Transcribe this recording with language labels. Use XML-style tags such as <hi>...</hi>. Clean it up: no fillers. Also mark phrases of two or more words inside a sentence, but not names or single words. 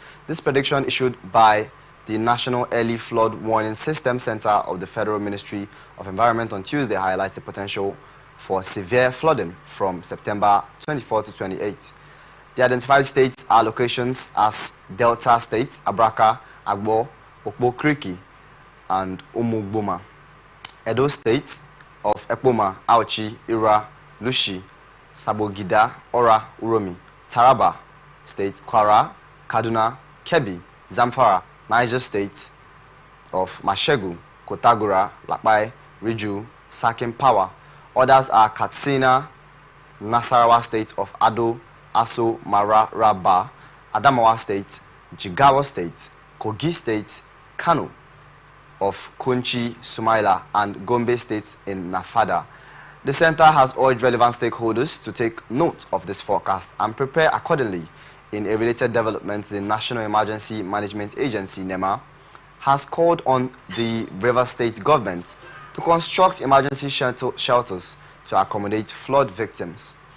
<en>This prediction issued by the National Early Flood Warning System Center of the Federal Ministry of Environment on Tuesday highlights the potential for severe flooding from September 24 to 28. The identified states are locations as Delta States, Abraka, Agbo, Okpo-Kriki, and Umugboma. Edo States of Ekpoma, Auchi, Ira, Lushi, Sabogida, Ora, Uromi. Taraba State, Kwara, Kaduna, Kebbi, Zamfara. Niger State of Mashegu, Kotagura, Lakpai, Riju, Sakin Power. Others are Katsina, Nasarawa State of Ado, Aso, Mara, Rabba, Adamawa State, Jigawa State, Kogi State, Kano of Kunchi, Sumaila, and Gombe State in Nafada. The center has urged relevant stakeholders to take note of this forecast and prepare accordingly. In a related development, the National Emergency Management Agency, NEMA, has called on the River State government to construct emergency shelters to accommodate flood victims.</en>